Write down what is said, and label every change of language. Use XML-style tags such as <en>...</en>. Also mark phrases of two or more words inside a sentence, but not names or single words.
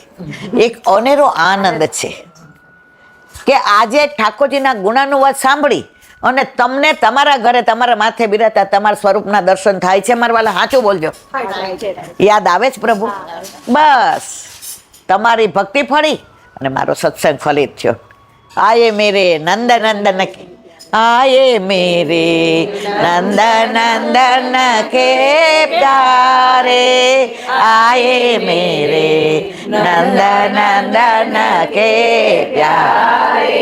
<gu>એક અનેરો આનંદ છે કે આજે ઠાકોરજીના ગુણાનુવાદ સાંભળી અને તમને તમારા ઘરે તમારા માથે બિરાતા તમારા સ્વરૂપના દર્શન થાય છે. મારા વાલા સાચું બોલજો, યાદ આવે છે પ્રભુ? બસ તમારી ભક્તિ ફળી અને મારો સત્સંગ ફલિત થયો.</gu> <hi>आये मेरे नंद नंदन के, आये मेरे नंद नंदन के प्यारे, आये मेरे नंद नंदन के प्यारे.</hi>